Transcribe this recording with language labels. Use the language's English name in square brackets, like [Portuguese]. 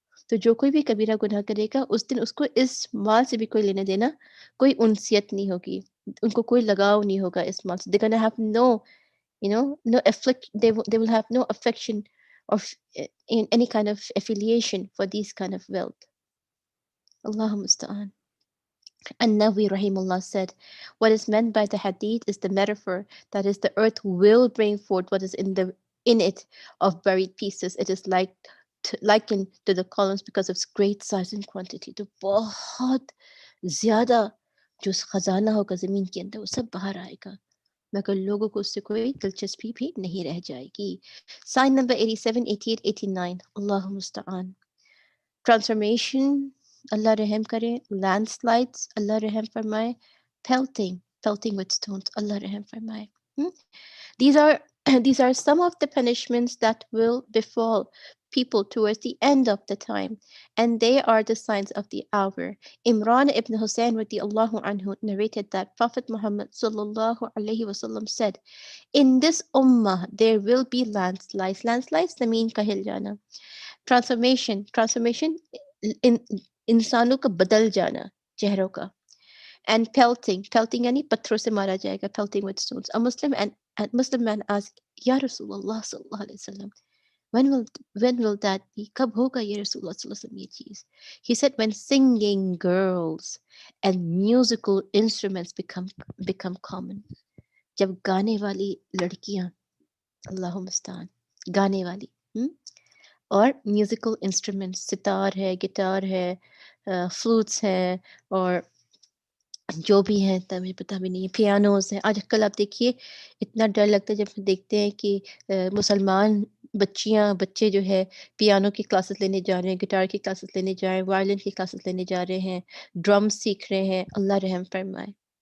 [Hindi] तो जो कोई भी कबीरा गुनाह करेगा उस दिन उसको इस माल से भी कोई लेना देना कोई उनसियत नहीं होगी उनको कोई लगाव नहीं होगा इस माल से [English] they're gonna have no afflict they will have no affection or in any kind of affiliation for these kind of wealth. [Arabic] Allahu musta'an. [English] An-Nawawi rahimullah said, what is meant by the hadith is the metaphor, that is, the earth will bring forth what is in it of buried pieces. It is likened to the columns because of its great size and quantity. [Hindi] तो बहुत ज़्यादा जो खजाना होगा ज़मीन के अंदर वो सब बाहर आएगा मगर लोगों को उससे कोई दिलचस्पी भी नहीं रह जाएगी. [English] Sign number 87, 88, 89. Allahu musta'an. [Hindi] Transformation, Allah रहम करे. Landslides, Allah रहम फरमाए. [English] Pelting with stones, Allah [Hindi] रहम फरमाए. [English] These are these are some of the punishments that will befall people towards the end of the time, and they are the signs of the hour. Imran ibn Hussein radiallahu anhu narrated that Prophet Muhammad sallallahu alaihi wasallam said, in this ummah there will be landslides. [Hindi] Landslides ज़मीन का हिल जाना. [English] Transformation in [Hindi] इंसानों का बदल जाना चेहरों का. [English] And pelting [Hindi] यानी पत्थरों से मारा जाएगा. [English] Pelting with stones. A Muslim man asked, Ya Rasulullah sallallahu alaihi wasallam, when will that be? [Hindi] कब होगा ये Rasulullah sallallahu alaihi wasallam ये चीज? [English] He said, when singing girls and musical instruments become common. [Hindi] जब गाने वाली लड़कियां, [Arabic] अल्लाहु मुस्तान, [Hindi] गाने वाली, और म्यूजिकल इंस्ट्रूमेंट्स, सितार है, गिटार है, फ्लूट्स हैं, और जो भी हैं तब मुझे पता भी नहीं है, पियानोज़ हैं. आजकल आप देखिए इतना डर लगता है जब हम देखते हैं कि मुसलमान बच्चे जो है पियानो की क्लासेस लेने जा रहे हैं, गिटार की क्लासेस लेने जा रहे हैं, वायलिन की क्लासेस लेने जा रहे हैं, ड्रम्स सीख रहे हैं. अल्लाह रहम फरमाए.